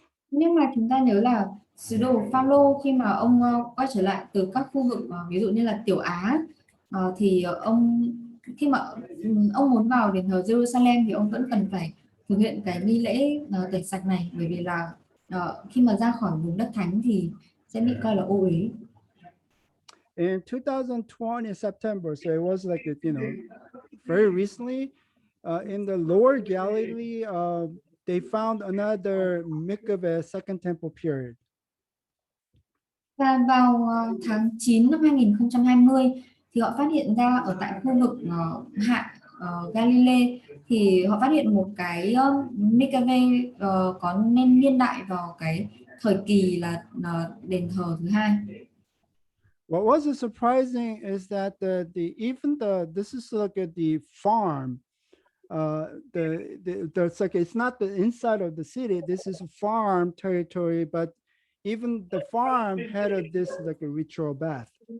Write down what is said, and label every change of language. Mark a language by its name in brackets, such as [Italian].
[Vietnamese] Nhưng mà chúng ta nhớ là sứ đồ Phaolô khi mà ông quay trở lại từ các khu vực ví dụ như là Tiểu Á, thì khi mà ông muốn vào đền thờ Jerusalem thì ông vẫn cần phải thực hiện cái nghi lễ tẩy sạch này, bởi vì là khi mà ra khỏi vùng đất thánh thì sẽ bị coi là ô uế. [English] In 2020 September, so it was like very recently, in the Lower Galilee, they found another mikveh second temple period. [Vietnamese] Và vào tháng 9 năm 2020 thì họ phát hiện ra ở tại khu vực hạ Galilee thì họ phát hiện một cái mikveh có nên niên đại vào cái thời kỳ là đền thờ thứ hai. [English] What was surprising is that this is like the farm, it's like it's not the inside of the city. This is a farm territory, but even the farm had this like a ritual bath.